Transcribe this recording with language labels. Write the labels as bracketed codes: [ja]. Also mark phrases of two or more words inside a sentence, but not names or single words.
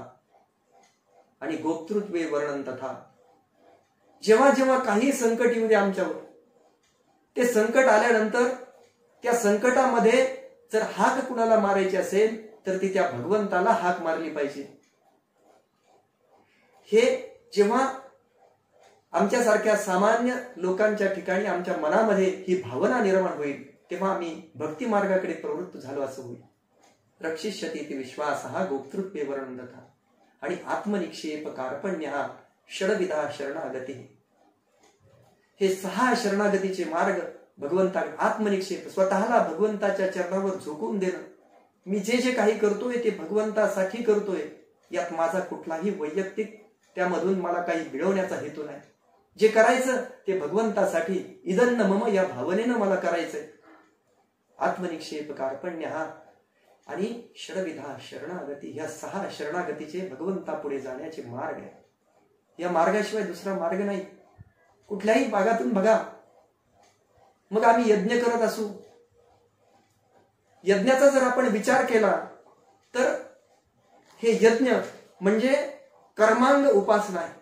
[mr] आणि [sa] गोप्तृत्वे वर्णन तथा, [mr] जेव्हा काही संकट येऊ दे आमच्यावर, ते संकट आल्यानंतर त्या संकटामध्ये जर हाक कुणाला मारायची असेल तर ती त्या भगवंताला हाक मारली पाहिजे. हे जेव्हा आमच्यासारख्या सामान्य लोकांच्या ठिकाणी आमच्या मनामध्ये ही भावना निर्माण होईल तेव्हा आम्ही भक्ती मार्गाकडे प्रवृत्त झालो असं होईल. [sa] रक्षिष्यति इति विश्वासः गोप्तृत्वे वर्णन तथा. [mr] आणि [sa] आत्मनिक्षेप कार्पण्य षडविधा शरणागती, [mr] हे 6 शरणागतीचे मार्ग भगवंता. आत्मनिक्षेप, स्वतःला भगवंताच्या चरणावर झोकून देणं. मी जे काही करतोय ते भगवंतासाठी करतोय, यात माझा कुठलाही वैयक्तिक त्यामधून मला काही मिळवण्याचा हेतू नाही. जे करायचं ते भगवंतासाठी, [sa] इदन्न मम [mr] या भावनेनं मला करायचंय. [sa] आत्मनिक्षेप कार्पण्य [mr] आणि षडविधा शरणागती, ह्या 6 शरणागतीचे भगवंता पुढे जाण्याचे मार्ग आहे. या मार्गाशिवाय दुसरा मार्ग नाही. कुठल्याही भागातून बघा, मग आम्ही यज्ञ करत असू, यज्ञाचा जर आपण विचार केला तर हे यज्ञ म्हणजे कर्मांग उपासना आहे.